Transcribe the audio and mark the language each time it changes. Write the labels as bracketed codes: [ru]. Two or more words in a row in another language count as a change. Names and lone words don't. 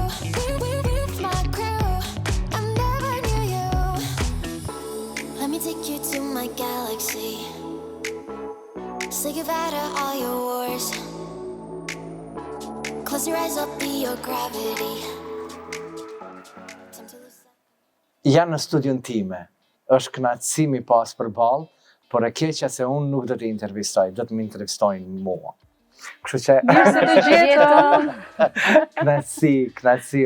[en] With my crew. I never knew you. Let me take you to my galaxy. Say goodbye to all your wars. Close your eyes, I'll be your gravity. [sq] Janë në studion time, është kënaqësi mi pas përballë, por e keqja se unë nuk do të intervistoj, do të më intervistojnë mua. Kështu që mirë se të gjetëm. Kënaqësi